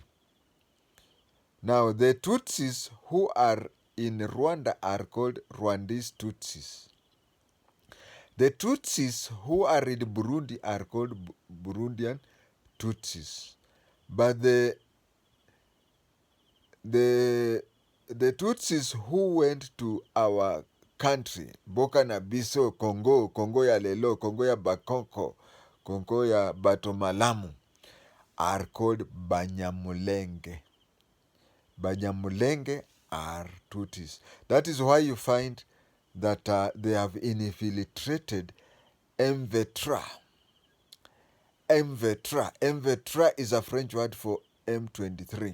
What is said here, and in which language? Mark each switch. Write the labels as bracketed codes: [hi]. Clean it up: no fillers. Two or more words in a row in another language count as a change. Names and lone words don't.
[en] Now, the Tutsis who are in Rwanda are called Rwandese Tutsis. The Tutsis who are in Burundi are called Burundian Tutsis. But the Tutsis who went to our country, Burkina Faso, Congo ya Lelo, Congo ya Bakoko, Congo ya Batomalamu, are called Banyamulenge. Banyamulenge are Tutsis. That is why you find that they have infiltrated M23. M23 is a French word for M23.